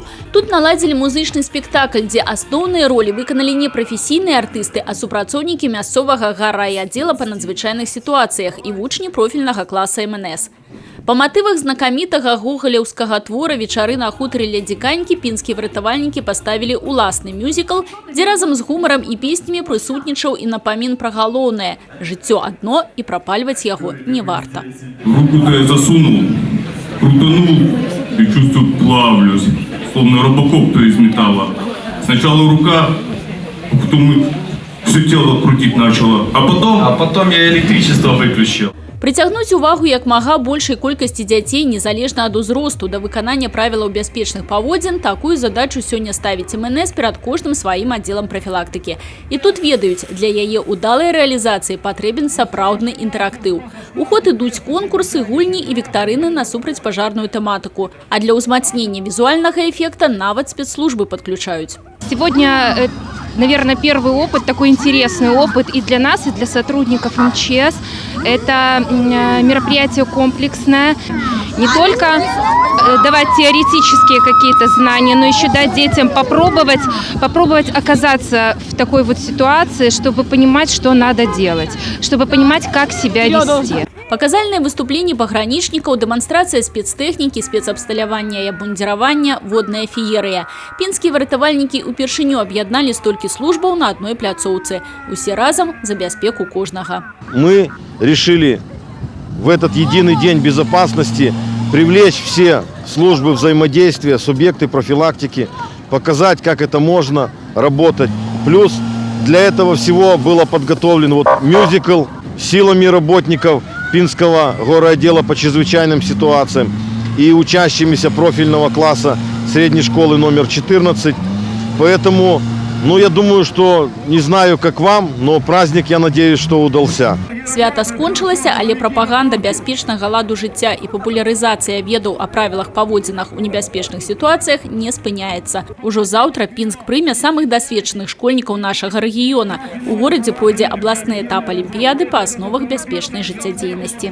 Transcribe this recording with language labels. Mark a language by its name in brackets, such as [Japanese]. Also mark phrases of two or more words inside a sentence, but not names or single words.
[Belarusian] Тут наладзілі музычны спектакль, дзе асноўныя ролі выканалі не прафесійныя артысты, а супрацоўнікі мясцовага гаррайаддзела па надзвычайных сітуацыях і вучні профільнага класа МНС. Па матывах знакамітага гогалеўскага твора «Вечары на хутары ля Дзіканькі» пінскія выратавальнікі паставілі ўласны мюзікл, дзе разам з гумарам і песнямі прысутнічаў і напамін пра галоўнае – жыццё адно і прапальваць яго не варта. [Russian] Руку-то я засунул, крутанул и чувствую плавлюсь, словно робокоптер из металла. Сначала рука, потом все тело крутить начало, а потом я электричество выключил. [Belarusian] Прыцягнуць увагу як мага большай колькасці дзяцей незалежна ад узросту да выканання правілаў бяспечных паводзін, такую задачу сёння ставіць МНС перад кожным сваім аддзелам прафілактыкі. І тут ведаюць, для яе ўдалай рэалізацыі патрэбен сапраўдны інтэрактыў. У ход ідуць конкурсы, гульні і віктарыны на супрацьпажарную тэматыку. А для ўзмацнення візуальнага эфекта нават спецслужбы падключаюць. [Russian] Сегодня, наверное, первый опыт, такой интересный опыт и для нас, и для сотрудников МЧС. Это мероприятие комплексное. Не только давать теоретические какие-то знания, но еще дать детям попробовать оказаться в такой вот ситуации, чтобы понимать, что надо делать, чтобы понимать, как себя вести. Паказальныя выступленні пагранічнікаў, дэманстрацыя спецтэхнікі, спецабсталявання і абмундзіравання, водная феерыя. Пінскія выратавальнікі ўпершыню аб'ядналі столькі службаў на адной пляцоўцы. Усе разам за бяспеку кожнага. Мы решили в этот единый день безопасности привлечь все службы взаимодействия, субъекты профилактики, показать, как это можно работать. Плюс для этого всего было подготовлен мюзикл силами работников Пинского горрайотдела по чрезвычайным ситуациям и учащимися профильного класса средней школы номер 14. Поэтому, я думаю, что, не знаю, как вам, но праздник, я надеюсь, что удался. [Belarusian] Свята скончылася, але прапаганда бяспечнага ладу жыцця і папулярызацыя ведаў о правілах паводзінах у небяспечных сітуацыях не спыняецца. Ужо заўтра Пінск прыме самых дасведчаных школьнікаў нашага рэгіёна. У горадзе пройдзе абласны этап алімпіяды па асновах бяспечнай жыццядзейнасці.